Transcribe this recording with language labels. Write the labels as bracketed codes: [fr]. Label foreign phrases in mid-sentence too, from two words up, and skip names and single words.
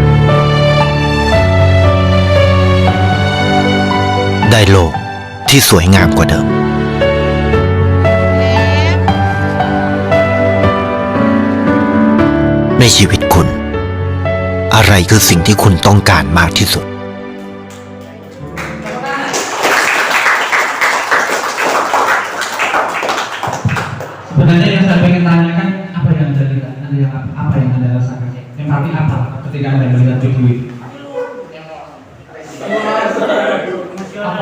[th] ได้โลกที่สวยงามกว่าเดิม ในชีวิตคุณ อะไรคือสิ่งที่คุณต้องการมากที่สุด [id] Sebenarnya yang saya ingin tanyakan, apa yang Anda rasakan? Empati apa ketika Anda melihat video itu? Apa?